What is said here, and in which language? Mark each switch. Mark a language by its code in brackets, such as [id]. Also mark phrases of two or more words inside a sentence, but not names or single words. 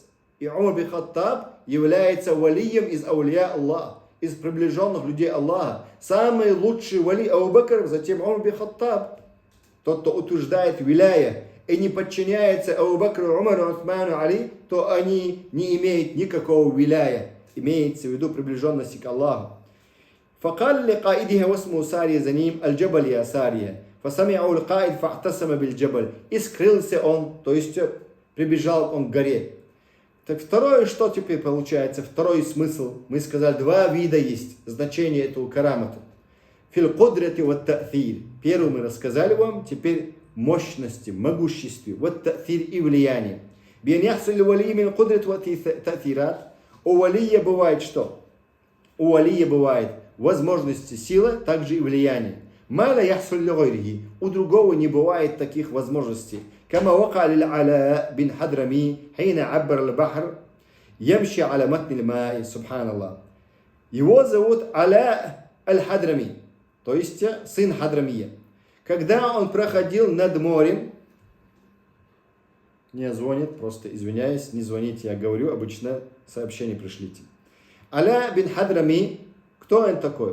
[ru] И Умар бин Хаттаб является валием из аулия Аллаха, из приближенных людей Аллаха. Самый лучший вали Абу Бакр, затем Умар бин Хаттаб. Тот, кто утверждает виляя и не подчиняется Абу Бакру, Умару, Усману, Али, то они не имеют никакого виляя. Имеется в виду приближенности к Аллаху. [ar] فقال لقائدها واسمه سارية زنيم الجبل يا سارية فسمعه القائد فاعتصم بالجبل. [ru] И скрылся он, то есть прибежал он к горе. Так второе, что теперь получается, второй смысл. Мы сказали, два вида есть значения этого карамата. [ar] في القدرة والتأثير. [ru] Первый мы рассказали вам, теперь мощности, могуществе, ват та'фир и влияние. [ar] بأن يحصل الولي من القدرة والتأثيرات. [ru] У валия бывает что? У валия бывает возможности, сила, также и влияние. [ar] ما لا يحصل لغيره. [ru] У другого не бывает таких возможностей. [ar] كما وقع للعلاء بن حضرمي حين عبر البحر يمشي على متن الماء. سبحان الله. [ru] Его зовут Аля аль-Хадрами, то есть сын Хадрамия. Когда он проходил над морем, не звонит, просто извиняюсь, не звоните, я говорю, обычно сообщение пришлите. Аля бин Хадрами, кто он такой?